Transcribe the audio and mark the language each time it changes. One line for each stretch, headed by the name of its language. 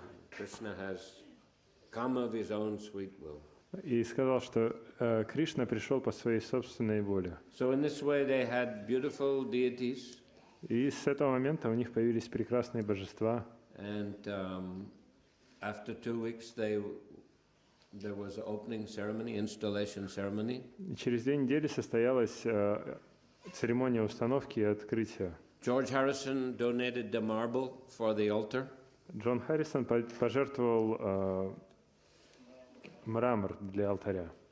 English: Krishna has come of his own sweet will.
Russian: и сказал, что Кришна пришел по своей собственной воле.
English: So in this way they had beautiful deities.
Russian: И с этого момента у них появились прекрасные божества.
English: And after 2 weeks there was an opening ceremony, installation ceremony.
Russian: И через 2 недели состоялась церемония установки и открытия.
English: George Harrison donated the marble for the altar.
Russian: Джон Харрисон пожертвовал мрамор для алтаря.